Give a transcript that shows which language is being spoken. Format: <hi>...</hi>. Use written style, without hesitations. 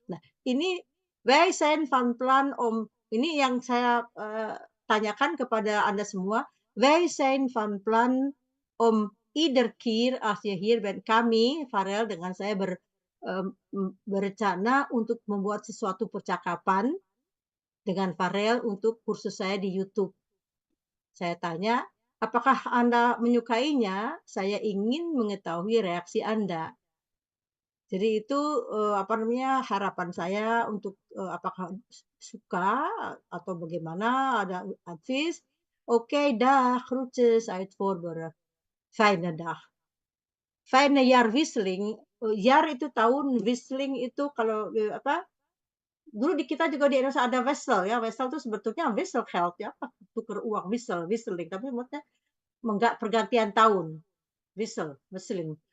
<id>Nah, ini</id> <nl>wij zijn van plan om.</nl> <id>Ini yang saya tanyakan kepada Anda semua.</id> <nl>Wij zijn van plan om ieder keer als je hier bent,</nl> <id>kami, Farel dengan saya berencana untuk membuat sesuatu percakapan dengan Farel untuk kursus saya di YouTube. Saya tanya, apakah Anda menyukainya? Saya ingin mengetahui reaksi Anda. Jadi itu harapan saya untuk apakah suka atau bagaimana, ada advies.</id> <nl>Oke, dag, groetjes uit Voorburg. Fijne dag. Fijne jaarwisseling.</nl> <id>Jaar itu tahun, wisseling itu kalau dulu di kita juga di Indonesia ada wissel ya. Wissel itu sebetulnya wisselgeld ya, tukar uang, wisseling. Tapi maksudnya enggak pergantian tahun. Wisseling.</id>